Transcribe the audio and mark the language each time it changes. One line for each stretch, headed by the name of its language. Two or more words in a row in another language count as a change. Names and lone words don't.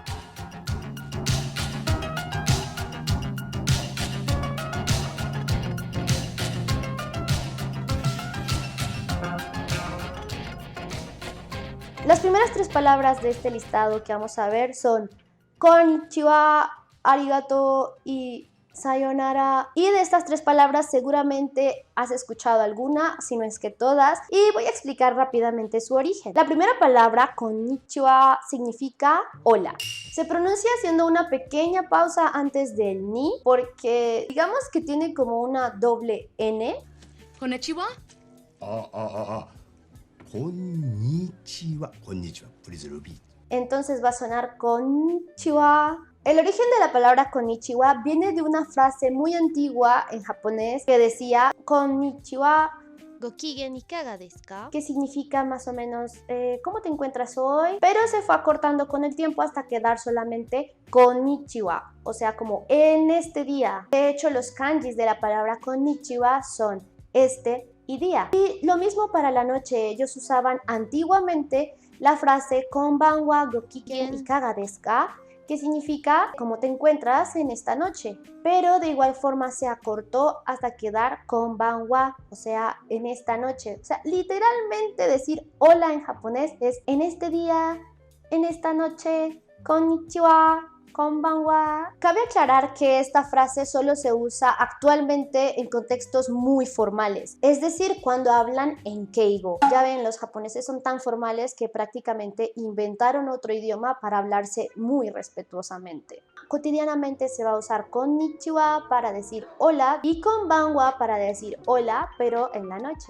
Spanish: Las primeras 3 palabras de este listado que vamos a ver son
Japanese: こんにちは、ありがとう
Spanish: y sayonara. Y de estas 3 palabras seguramente has escuchado alguna, si no es que todas, y voy a explicar rápidamente su origen. La primera palabra, konnichiwa, significa hola. Se pronuncia haciendo una pequeña pausa antes del ni, porque digamos que tiene como una doble N.
Japanese: Konnichiwa. こんにちは。こんにちは.
English: Please repeat.
Spanish: Entonces va a sonar konnichiwa. El origen de la palabra konnichiwa viene de una frase muy antigua en japonés que decía konnichiwa,
Japanese: ご機嫌いかがですか?
Spanish: que significa más o menos ¿cómo te encuentras hoy? Pero se fue acortando con el tiempo hasta quedar solamente konnichiwa, o sea, como en este día. De hecho, los kanjis de la palabra konnichiwa son este y día. Y lo mismo para la noche. Ellos usaban antiguamente la frase
Japanese: 今晩はご機嫌いかがですか,
Spanish: que significa cómo te encuentras en esta noche, pero de igual forma se acortó hasta quedar konbanwa, o sea, en esta noche. O sea, literalmente decir hola en japonés es en este día, en esta noche,
Japanese: こんにちは、こんばんは.
Spanish: Cabe aclarar que esta frase solo se usa actualmente en contextos muy formales, es decir, cuando hablan en keigo. Ya ven, los japoneses son tan formales que prácticamente inventaron otro idioma para hablarse muy respetuosamente. Cotidianamente se va a usar konnichiwa para decir hola y konbanwa para decir hola, pero en la noche.